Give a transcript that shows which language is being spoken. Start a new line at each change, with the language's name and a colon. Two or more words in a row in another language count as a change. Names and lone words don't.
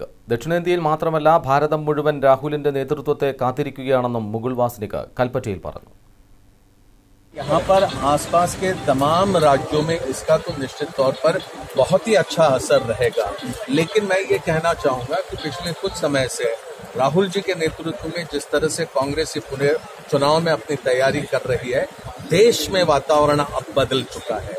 Malayalam: ദക്ഷിണേന്ത്യയിൽ മാത്രമല്ല ഭാരതം മുഴുവൻ രാഹുലിന്റെ നേതൃത്വത്തെ കാത്തിരിക്കുകയാണെന്നും മുകുൾ വാസനിക് കൽപ്പറ്റയിൽ പറഞ്ഞു.
Hindi: यहाँ पर आसपास के तमाम राज्यों में इसका तो निश्चित तौर पर बहुत ही अच्छा असर रहेगा, लेकिन मैं ये कहना चाहूंगा कि पिछले कुछ समय से राहुल जी के नेतृत्व में जिस तरह से कांग्रेस पूरे चुनाव में अपनी तैयारी कर रही है, देश में वातावरण अब बदल चुका है।